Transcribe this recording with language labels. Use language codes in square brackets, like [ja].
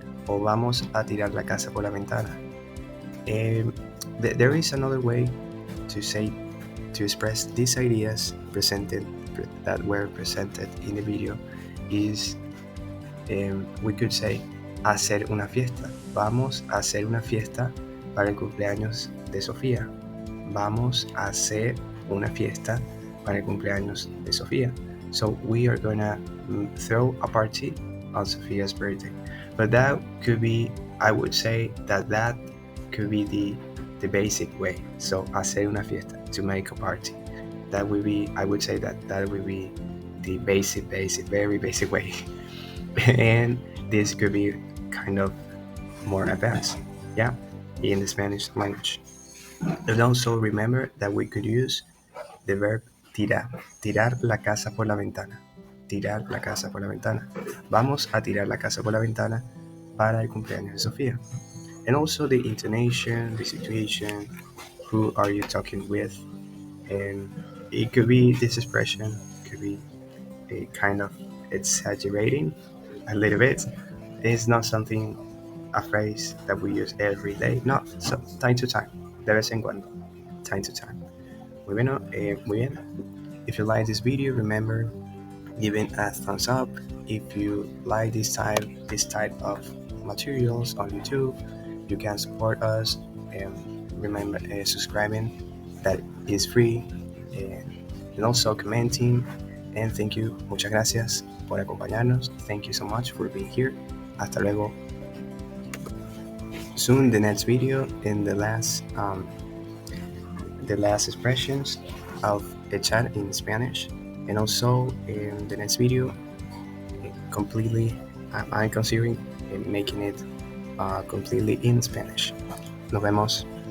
[es] O vamos a tirar la casa por la ventana. [en] There is another way to express these ideas that were presented in the video is we could say [es] hacer una fiesta. Vamos a hacer una fiesta para el cumpleaños de Sofía. Vamos a hacer una fiesta para el cumpleaños de Sofía. [en] So we are gonna throw a party on Sophia's birthday. But that could be, I would say that could be the basic way. So [es] hacer una fiesta, [en] to make a party. That would be, I would say that would be the very basic way. And this could be kind of more advanced, yeah, in the Spanish language. And also remember that we could use the verb [es] tirar la casa por la ventana, [en] tirar la casa por la ventana. [es] Vamos a tirar la casa por la ventana para el cumpleaños de Sofía. [en] And also the intonation, the situation, who are you talking with, and it could be this expression could be a kind of exaggerating a little bit. It's not something, a phrase that we use every day, no, so time to time, [es] de vez en cuando, [en] time to time. [es] Muy bien. [en] If you like this video, remember giving a thumbs up. If you like this type of materials on YouTube, you can support us, and remember subscribing, that is free, and also commenting. And thank you, [es] muchas gracias por acompañarnos. [en] Thank you so much for being here. [es] Hasta luego. [en] Soon the next video in the last expressions of Echar in Spanish, and also in the next video completely I'm considering making it completely in Spanish. [es] Nos vemos.